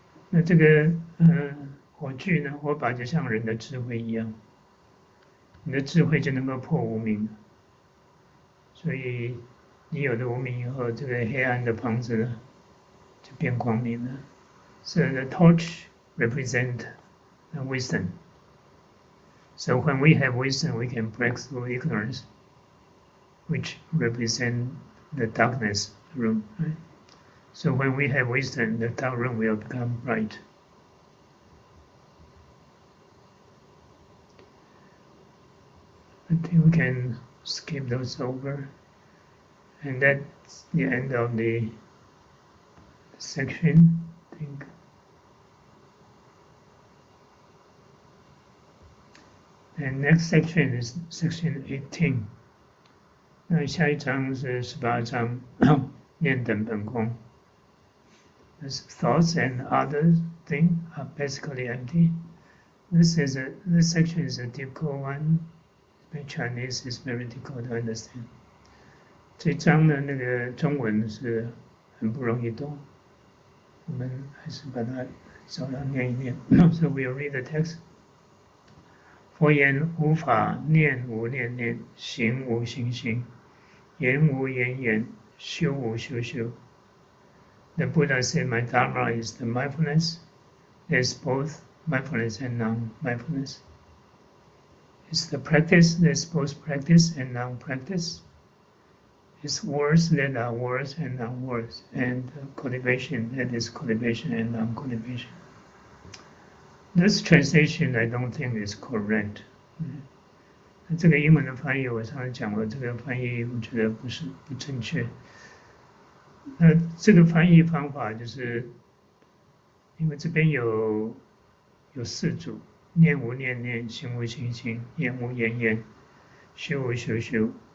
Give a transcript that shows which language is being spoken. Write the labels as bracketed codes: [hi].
[zh] 那这个火炬呢，火把就像人的智慧一样，你的智慧就能够破无明。所以你有了无明以后，这个黑暗的房子呢，就变光明了。 [en] So the torch represents the wisdom. So when we have wisdom, we can break through ignorance, which represents the darkness room. Right? So when we have wisdom, the dark room will become bright. I think we can skip those over. And that's the end of the section, I think. And next section is section 18. [zh] 那下一章是18章，念等本空。 [en] This thoughts and other things are basically empty. This section is a difficult one. My Chinese is very difficult to understand. [zh] 这章的那个中文是很不容易懂，我们还是把它稍微念一念。 [en] So we'll read the text. [zh] 佛言无法，念无念念，行无行行，言无言言，修无修修。 [en] The Buddha said, "My Dharma is the mindfulness. There's both mindfulness and non-mindfulness. It's the practice. There's both practice and non-practice. It's words that are words and non-words, and cultivation that is cultivation and non-cultivation." This translation I don't think is correct. [zh] 这个英文的翻译我上次讲过，这个翻译我觉得不正确。那这个翻译方法就是，因为这边有4组：念无念念，行无行行，言无言言，修无修修。